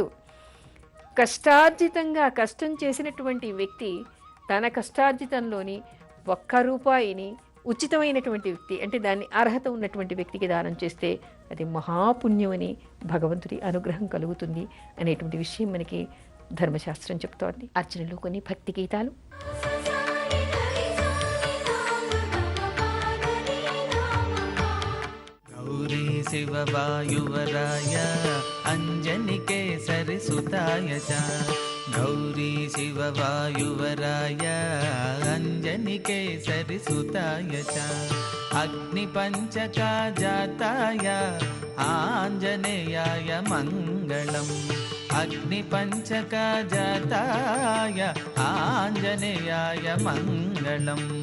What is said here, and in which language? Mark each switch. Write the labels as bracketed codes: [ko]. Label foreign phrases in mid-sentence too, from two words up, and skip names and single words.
[te] కష్టార్జితంగా కష్టం చేసినటువంటి వ్యక్తి తన కష్టార్జితంలోని 1 రూపాయిని ఉచితమైనటువంటి వ్యక్తి, అంటే దాన్ని అర్హత ఉన్నటువంటి వ్యక్తికి దానం చేస్తే అది మహాపుణ్యం అని భగవంతుడి అనుగ్రహం కలుగుతుంది అనేటువంటి విషయం మనకి ధర్మశాస్త్రం చెప్తోంది. అర్చనలో కొన్ని భక్తి గీతాలు. [sa] गौरी शिव वायुवराय अञ्जनिकेसरि सुताय च गौरी शिव वायुवराय अञ्जनिकेसरि सुताय च अग्निपञ्चका जाताय आञ्जनेयाय मङ्गलम् अग्निपञ्चका जाताय आञ्जनेयाय मङ्गलम्